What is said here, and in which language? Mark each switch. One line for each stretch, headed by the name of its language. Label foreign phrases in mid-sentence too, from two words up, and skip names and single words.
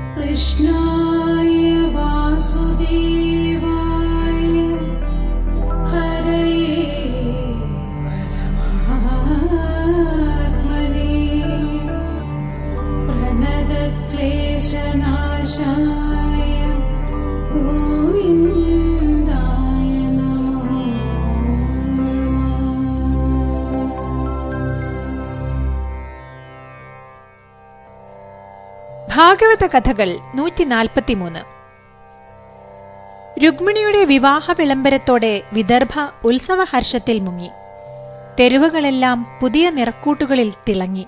Sanskrit: कृष्णाय वासुदेवाय हरये परमात्मने प्रणतक्लेशनाशाय गोविन्दाय नमो नमः।
Malayalam: ഭാഗവത കഥകൾ 143. രുക്മിണിയുടെ വിവാഹ വിളംബരത്തോടെ വിദർഭ ഉത്സവഹർഷത്തിൽ മുങ്ങി. തെരുവുകളെല്ലാം പുതിയ നിറക്കൂട്ടുകളിൽ തിളങ്ങി.